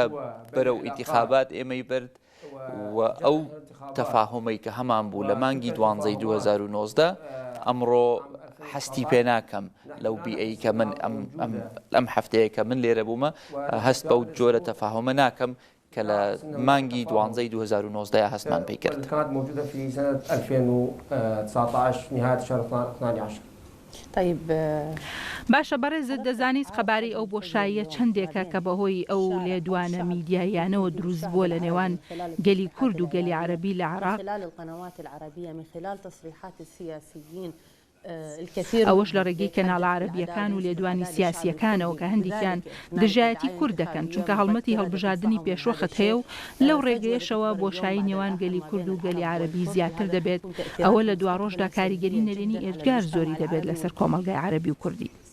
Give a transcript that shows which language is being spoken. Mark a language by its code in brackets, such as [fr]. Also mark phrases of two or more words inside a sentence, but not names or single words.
[ckb] بەرەو ئینتیخابات ئێمەی برد و ئەو تەفاهمەی کە هەمان بوو لە مانگی 2019 ئەمڕۆ حستی پێ ناکەم لەو بیئەی کە من ئەم هەفتەیە کە من لێرە بوومە هەست بەو جۆرە تەفاهمە ناکەم کە لە مانگی 2019 هەستمان پێی کرد. [ar] كانت موجودة في سنة 2019 نهاية شهر 12. [ckb] طيب باشە بەڕێزت دەزانیت خەباری ئەو بۆشاییە چەندێکە کە بەهۆی ئەو لێدوانە میدیایانەوە دروست بووە لە نێوان گەلی کورد و گەلی عەرەبی لە عێراق ئەوەش لە ڕێگەی کەناڵە عەرەبیەکان و لێدوانی سیاسیەکانەوە کە هەندێکیان دژایەتی کورد دەکەن چونکە هەڵمەتی هەڵبژاردننی پێشوەخت هەیە و لەو ڕێگەیەشەوە بۆشایی نێوان گەلی کورد و گەلی عەرەبی زیاتر دەبێت ئەوە لە دوا ڕۆژدا کاریگەری نەرێنی ئێجگار زۆری دەبێت لەسەر کۆمەڵگەی عەرەبی و کوردی.